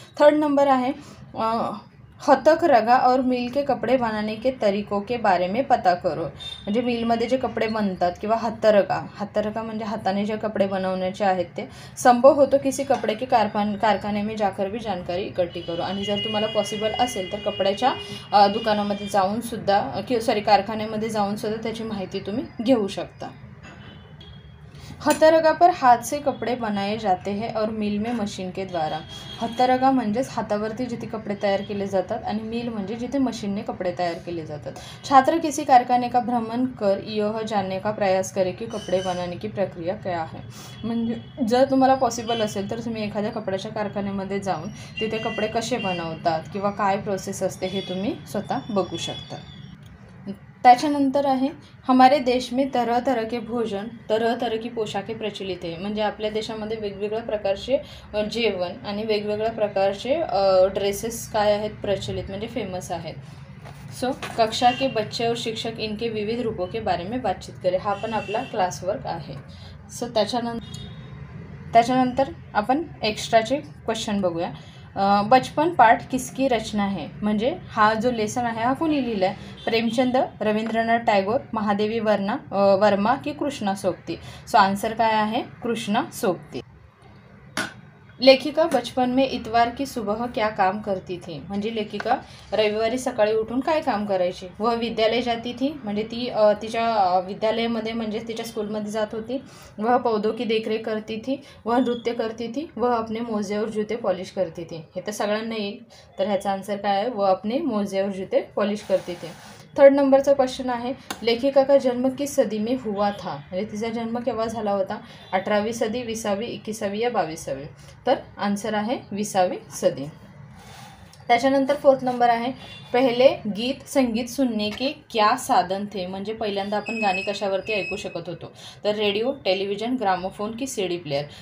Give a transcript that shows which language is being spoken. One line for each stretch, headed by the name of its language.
Marathi: Third number आहे
Hindi: हतक रगा और मिल के कपड़े बनाने के तरीकों के बारे में पता करो,
Marathi: म्हणजे मिलमध्ये जे कपडे बनतात किंवा हत्तरगा म्हणजे हाताने जे कपडे बनवण्याचे आहेत ते.
Hindi: संभव हो तो किसी कपडे के कारखाने में जाकर भी जानकारी इकट्ठी करो,
Marathi: आणि जर तुम्हाला पॉसिबल असेल तर कपड्याच्या दुकानामध्ये जाऊन सुद्धा कारखान्यामध्ये जाऊन सुद्धा त्याची माहिती तुम्ही घेऊ शकता.
Hindi: हथरगा पर हाथ से कपड़े बनाए जाते हैं और मिल में मशीन के द्वारा.
Marathi: हथरगा म्हणजेच हातावरती जिथे कपडे तयार केले जातात आणि मिल म्हणजे जिथे मशीनने कपडे तयार केले जातात.
Hindi: छात्र किसी कारखाने का भ्रमण कर यह जानने का प्रयास करे की कपडे बनाने की प्रक्रिया क्या है,
Marathi: म्हणजे जर तुम्हाला पॉसिबल असेल तर तुम्ही एखाद्या कपड्याच्या कारखान्यामध्ये जाऊन तिथे कपडे कसे बनवतात किंवा काय प्रोसेस असते हे तुम्ही स्वतः बघू शकता. त्याच्यानंतर आहे
Hindi: हमारे देश में तरह तरह के भोजन तरह तरह की पोशाखे प्रचलित
Marathi: आहे, म्हणजे आपल्या देशामध्ये वेगवेगळ्या प्रकारचे जेवण आणि वेगवेगळ्या प्रकारचे ड्रेसेस काय आहेत प्रचलित म्हणजे फेमस आहेत.
Hindi: सो कक्षा के बच्चे और शिक्षक इनके विविध रूपों के बारे में बातचीत करें,
Marathi: हा पण आपला क्लास वर्क आहे. सो त्याच्यानंतर आपण एक्स्ट्राचे क्वेश्चन बघूया.
Hindi: बचपन पाठ किसकी रचना है,
Marathi: म्हणजे हा जो लेसन आहे हा कोणी लिहिला आहे, प्रेमचंद, रवींद्रनाथ टागोर, महादेवी वर्मा की कृष्णा सोबती. सो आन्सर काय आहे कृष्णा सोबती.
Hindi: लेखिका बचपन में इतवार की सुबह क्या काम करती थी,
Marathi: म्हणजे लेखिका रविवारी सकाळी उठून काय काम करायची.
Hindi: वह विद्यालय जाती थी,
Marathi: म्हणजे ती तिच्या विद्यालयामध्ये म्हणजे तिच्या स्कूलमध्ये जात होती.
Hindi: वह पौधों की देखरेख करती थी, वह नृत्य करती थी, वह अपने मोजे और जूते पॉलिश करती थी.
Marathi: हे तर सगळ्यांना येईल, तर ह्याचा आन्सर काय आहे
Hindi: वह अपने मोजे और जूते पॉलिश करती थी.
Marathi: थर्ड नंबरचा क्वेश्चन आहे
Hindi: लेखिका का जन्म किस सदी में हुआ था,
Marathi: म्हणजे तिचा जन्म केव्हा झाला होता, 18वीं सदी, 20वीं, 21वीं या 22वीं. तर आन्सर आहे 20वीं सदी. त्याच्यानंतर फोर्थ नंबर आहे
Hindi: पहिले गीत संगीत सुनने के क्या साधन थे,
Marathi: म्हणजे पहिल्यांदा आपण गाणी कशावरती ऐकू शकत होतो, तर रेडिओ, टेलिव्हिजन, ग्रामोफोन की सीडी प्लेअर.